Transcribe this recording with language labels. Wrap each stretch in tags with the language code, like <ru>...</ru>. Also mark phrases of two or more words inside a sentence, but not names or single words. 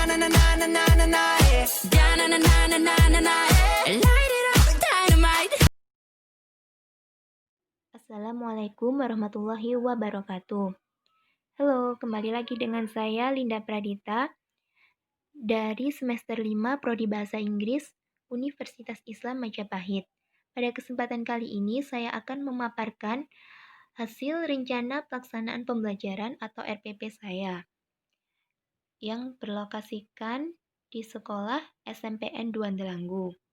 <en>na na na na na na, yeah. Da na na na na na na na, yeah. Light it up, dynamite.</en> <ar>السلام عليكم ورحمة الله وبركاته.</ar> <id>Halo, kembali lagi dengan saya Linda Pradita dari semester 5 Prodi Bahasa Inggris Universitas Islam Majapahit. Pada kesempatan kali ini saya akan memaparkan hasil rencana pelaksanaan pembelajaran atau RPP saya yang berlokasikan di sekolah SMPN 2 Delanggu.</id>